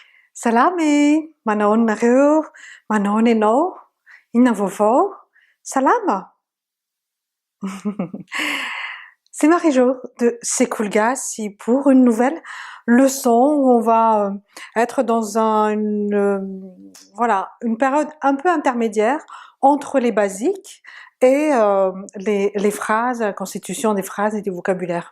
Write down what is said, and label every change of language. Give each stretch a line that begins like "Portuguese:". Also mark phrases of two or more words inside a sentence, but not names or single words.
Malagasy: Salame! Manao nareo? Manao ianao? Inona vaovao? Salama!
French: C'est Marie-Jo de C'est cool ici pour une nouvelle leçon où on va être dans voilà, une période un peu intermédiaire entre les basiques et les phrases, la constitution des phrases et du vocabulaire.